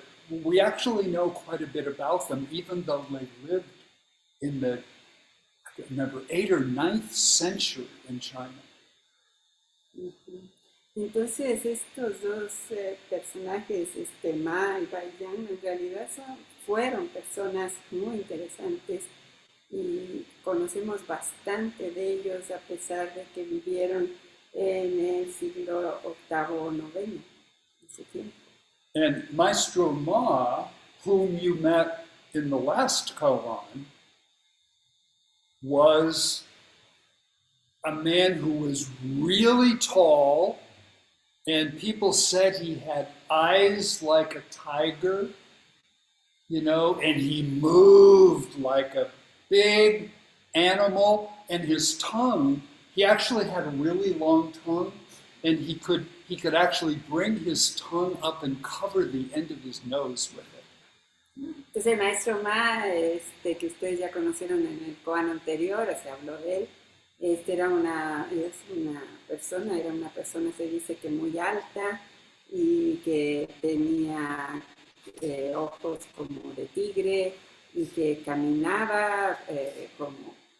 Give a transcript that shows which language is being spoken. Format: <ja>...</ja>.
<en>We actually know quite a bit about them, even though they lived in the, I can't remember, 8th or 9th century in China.</en> <es>Entonces estos dos personajes, Ma y Baijan, en realidad fueron personas muy interesantes y conocemos bastante de ellos a pesar de que vivieron en el siglo VIII o IX, ese tiempo.</es> <en>And Maestro Ma, whom you met in the last koan, was a man who was really tall, and people said he had eyes like a tiger, you know, and he moved like a big animal, and his tongue, he actually had a really long tongue, and he could actually bring his tongue up and cover the end of his nose with it.</en> <es>Entonces el maestro Ma, que ustedes ya conocieron en el koan anterior, se habló de él, era una persona, se dice que muy alta y que tenía ojos como de tigre y que caminaba como</es>